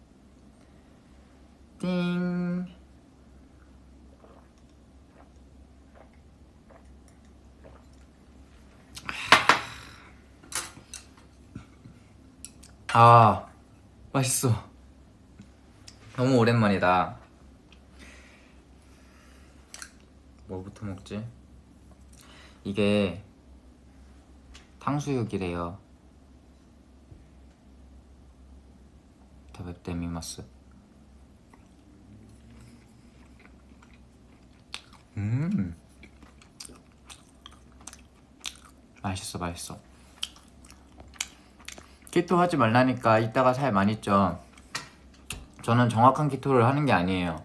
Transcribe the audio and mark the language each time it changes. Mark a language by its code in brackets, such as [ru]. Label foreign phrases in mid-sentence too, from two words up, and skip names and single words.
[ko] 띵! 맛있어. 너무 오랜만이다. 뭐부터 먹지? 이게 탕수육이래요. [ja] 食べてみます. [ko] 맛있어 맛있어. 키토 하지 말라니까 이따가 살 많이 쪄. 저는 정확한 키토를 하는 게 아니에요.